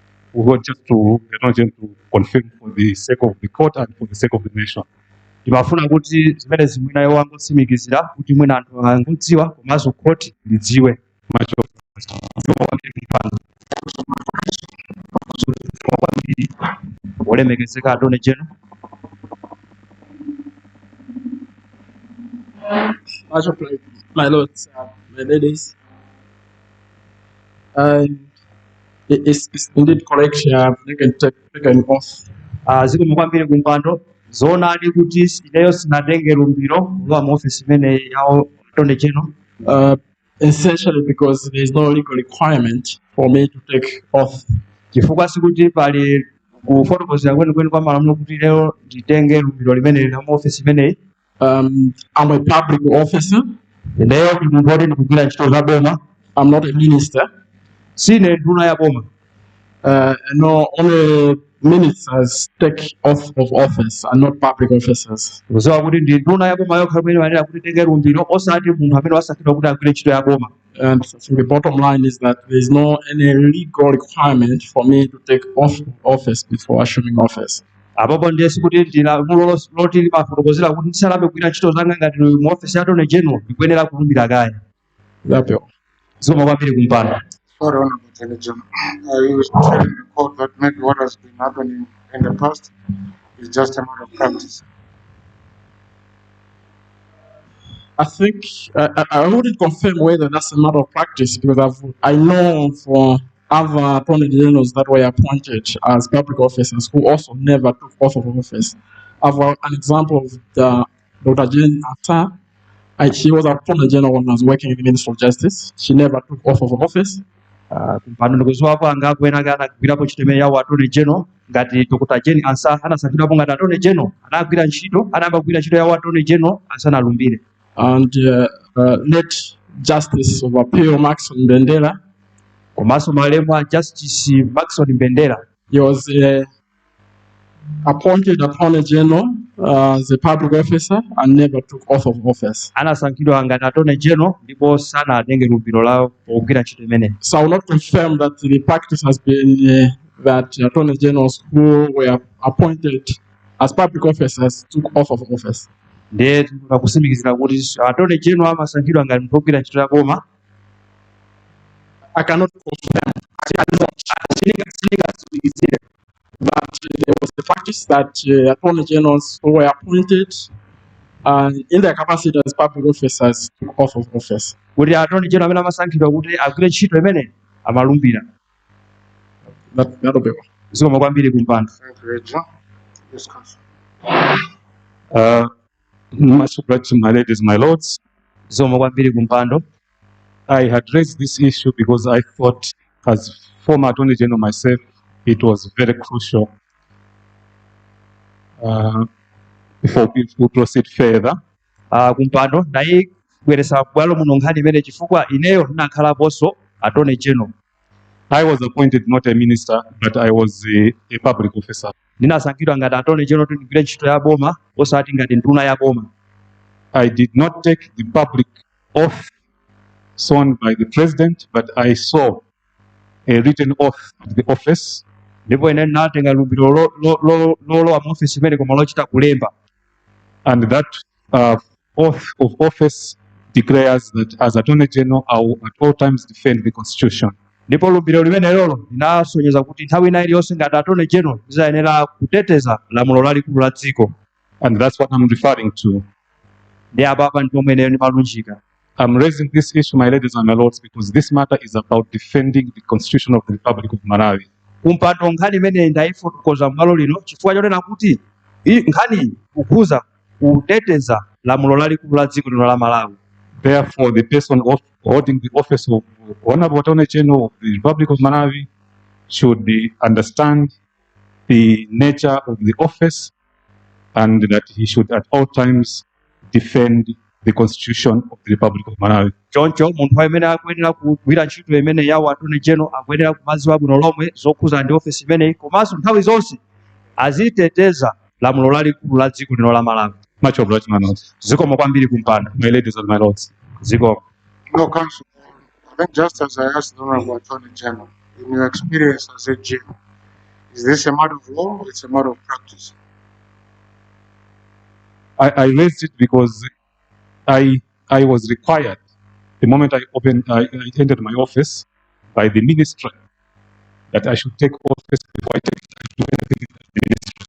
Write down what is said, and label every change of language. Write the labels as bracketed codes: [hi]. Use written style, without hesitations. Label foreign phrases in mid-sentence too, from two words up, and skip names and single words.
[en] we want just to confirm for the sake of the court and for the sake of the nation. [ny] Timafuna kuti zimene zimwina iwo angotsimikizira kuti mwina anthu angodziwa komanso court lidziwe. [en] Much of olemekezeka attorney general. Much of my lords, my ladies, it's indeed correct. You can take an oath. [ny] Zikomo kwambiri kumpando zoonadi kuti ineyo sinatenge lumbiro lwa mu office imene yawo [en] attorney general. Essentially because there is no legal requirement for me to take oath. [ny] Chifukwa sikuti pali kufotokozera kwenikweni kwa malamulo kuti lero nditenge lumbiro limene la mu office imene. [en] I'm a public officer. [ny] Ineyo ndi munthu oti ndikugwira ntchito za boma. [en] I'm not a minister. [ny] Sine nduna ya boma. [en] No, only ministers take oath of office and not public officers. [ny] Kuzowa kuti ndi nduna ya boma yokha imene iyenera kuti itenge lumbiro osati munthu amene wasankhidwa kuti agwire ntchito ya boma. [en] And so the bottom line is that there is no any legal requirement for me to take oath of office before assuming office. [ny] Apopo ndiye sikuti ndinamulo loti limafotokozera kuti ndisalambe kugwira ntchito zanga ngati mu office ya [en] attorney general [ny] ndikuyenera kulumbira kaya. Zapio. Zikomo kwambiri kumpando. [en] Sorry, Honorable Attorney General. I was telling the court that maybe what has been happening in the past is just a matter of practice. I think I wouldn't confirm whether that's a matter of practice because I know for other attorney generals that were appointed as public officers who also never took oath of office. I've an example of Dr. Jane Atta. She was attorney general when I was working in the Ministry of Justice. She never took oath of office. [ny] Kumpando ndikuziwapo anga kwena kana kugwirapo ntchito imene yawo [en] attorney general [ny] ngati Dr. Jane Atta anasankhidwapo ngati [en] attorney general [ny] anagwira ntchito anayamba kugwira ntchito yawo [en] attorney general [ny] asanalumbire. [en] And late Justice of Appeal Maxon Bendera. [ny] Komanso malemu a Justice Maxon Bendera. [en] He was appointed attorney general as a public officer and never took oath of office. [ny] Anasankhidwa ngati [en] attorney general [ny] ndipo sanatenge lumbiro lawo pogwira ntchito imene. [en] So I will not confirm that the practice has been that attorney generals who were appointed as public officers took oath of office. [ny] Ndiye tikusimikizira kuti [en] attorney general [ny] amasankhidwa ngati munthu wogwira ntchito ya boma. [en] I cannot confirm. But there was the practice that attorney generals who were appointed in their capacity as public officers took oath of office. [ny] Kuti [en] attorney general [ny] amene amasankhidwa kuti agwire ntchito imene amalumbira. [en] That'll be all. [ny] Zikomo kwambiri kumpando. [en] Thank you, Regina. Discuss. Much obliged, my ladies, my lords. [ny] Zikomo kwambiri kumpando. [en] I had raised this issue because I thought, as former attorney general myself, it was very crucial before we proceed further. [ny] Kumpando ndayibweresa bwalo muno nkhani imene chifukwa ineyo ndinakhalaponso attorney general. [en] I was appointed not a minister, but I was a public officer. [ny] Ndinasankhidwa ngati attorney general kuti ndigwire ntchito ya boma osati ngati nduna ya boma. [en] I did not take the public oath sworn by the president, but I saw a written oath at the office. [ny] Ndipo ine ndinatenga lumbiro lolowa mu office imene koma lochita kulemba. [en] And that oath of office declares that as attorney general I will at all times defend the constitution. [ny] Ndipo lumbiro limene lolo linasonyeza kuti nthawi ina iliyonse ngati attorney general ndizayenera kuteteza lamulo lalikulu la dziko. [en] And that's what I'm referring to. [ny] Ndi apapa ndi pomwe ine malunjika. [en] I'm raising this issue, my ladies and my lords, because this matter is about defending the Constitution of the Republic of Malawi. [ny] Kumpando nkhani imene ndayifotokoza m'malo lino chifukwa chonena kuti nkhani ikukhuza kuteteza lamulo lalikulu la dziko lino la Malawi. [en] Therefore, the person holding the office of Honorable Attorney General of the Republic of Malawi should understand the nature of the office and that he should at all times defend the Constitution of the Republic of Malawi. [ny] Choncho munthu amene akuyenera kugwira ntchito imene yawo [en] attorney general [ny] akuyenera kumadziwa bwino lomwe zokhuza ndi office imeneyi komanso nthawi zonse aziteteza lamulo lalikulu la dziko lino la Malawi. [en] Much obliged, my lords. [ny] Zikomo kwambiri kumpando, [en] my ladies and my lords. Zikomo. No, Counsel. I think just as I asked the Honorable Attorney General, in your experience as a GM, Is this a matter of law or it's a matter of practice? I raised it because I was required the moment I entered my office by the ministry that I should take office before I take anything in the ministry.